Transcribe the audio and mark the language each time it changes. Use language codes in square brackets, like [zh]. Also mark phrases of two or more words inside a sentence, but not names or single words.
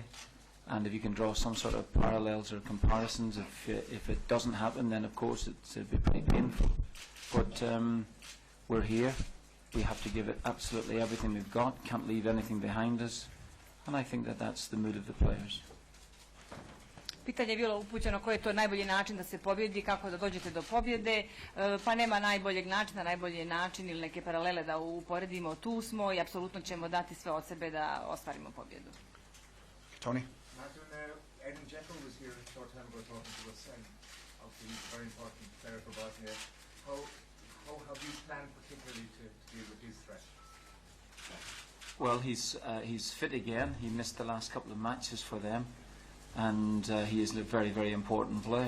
[en] And if you can draw some sort of parallels or comparisons, if it doesn't happen, then of course it'd be pretty painful. But we're here. We have to give it absolutely everything we've got. Can't leave anything behind us. And I think that's the mood of the players. [bs] Pitanje je bilo upućeno koji je to najbolji način da se pobjedi, kako da dođete do pobjede. Pa nema najboljeg načina, najbolji način ili neke paralele da uporedimo. Tu smo i apsolutno ćemo dati sve od sebe da ostvarimo pobjedu. Tony? [en] Martin, Edin Dzeko was here a short time ago talking to us, and obviously he's a very important player for Bosnia. How have you planned particularly to deal with his threat? Well, he's fit again. He missed the last couple of matches for them, and he is a very, very important player.